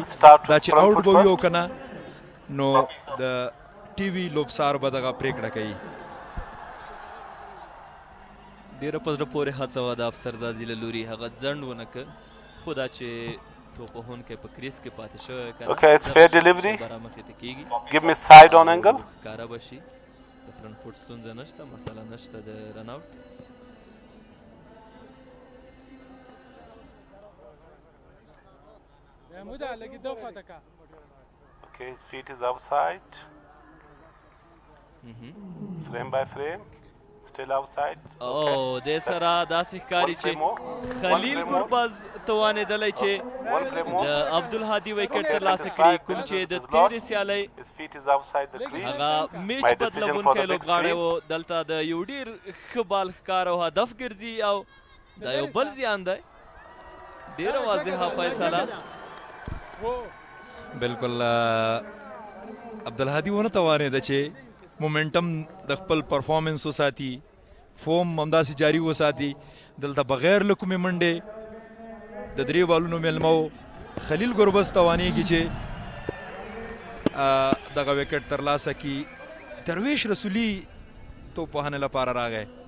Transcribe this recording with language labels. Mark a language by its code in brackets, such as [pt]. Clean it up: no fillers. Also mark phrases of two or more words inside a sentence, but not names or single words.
[ps] دا چې آوټ به وي او که نه نو د ټي وي لوبسار به دغه پرېکړه کوي. ډېره په زړه پورې هڅه وه د افسر زازي له لوري، هغه ځنډ ونه که خو دا چې توپ وهونکی په کریز کې پاتې شوی [en] Okay, it's fair delivery. [ps] مخې ته کېږي [en] Give me side on angle. [ps] ښکاره به شي. د [en] front foot [ps] ستونزه نشته، مسله نشته د [en] run out. Okay, his feet is outside. Frame by frame. Still outside. [ps] او د سره داسې ښکاري چې خلیل ګربز توانېدلی چې د عبدالهادي ویکټ ترلاسه کړي کوم چې د تېرې سیالۍ [en] His feet is outside the crease. [ps] هغه میچ [en] My decision for [ps] بدلونکی [en] the big [ps] لوبغاړی [en] screen. [ps] و دلته د یو ډېر ښه بال ښکار او هدف ګرځي او دا یو بل زیان دی ډېره واضحه فیصله بالکل عبدالهادي ونه توانېده چې مومنټم د خپل پرفارمنس وساتي فوم همداسې جاري وساتي دلته بغیر له کومې منډې د درې بالونو میلمه و خلیل ګربز توانېږي چې دغه وکټ ترلاسه کړي درویش رسولي توپوهنې لپاره راغی